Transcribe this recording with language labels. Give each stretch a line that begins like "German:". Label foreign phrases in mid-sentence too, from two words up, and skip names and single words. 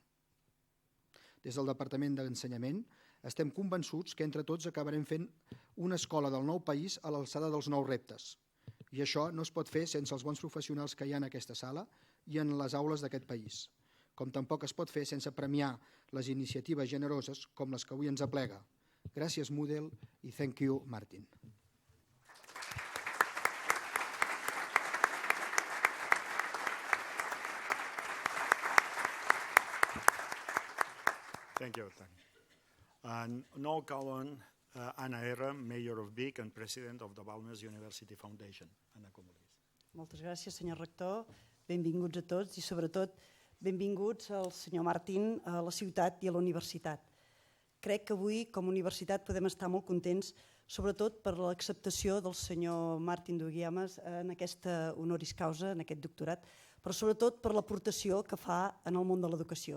Catalan: Des del Departament d'Ensenyament estem convençuts que entre tots acabarem fent una escola del nou país a l'alçada dels nous reptes. I això no es pot fer sense els bons professionals que hi ha en aquesta sala i en les aules d'aquest país. com tampoc es pot fer sense premiar les iniciatives generoses com les que avui ens aplega. Gràcies, Moodle, i
English: thank you,
Catalan: Martin.
English: Thank you, Tani. And now call on Anna R., Mayor of Vic and President of the Balmes University Foundation.
Catalan: Anna, com vulguis. Moltes gràcies, senyor rector. Benvinguts a tots i, sobretot, benvinguts al senyor Martin a la ciutat i a la universitat. Crec que avui, com a universitat, podem estar molt contents, sobretot per l'acceptació del senyor Martin Dougiamas en aquesta honoris causa, en aquest doctorat, però sobretot per l'aportació que fa en el món de l'educació.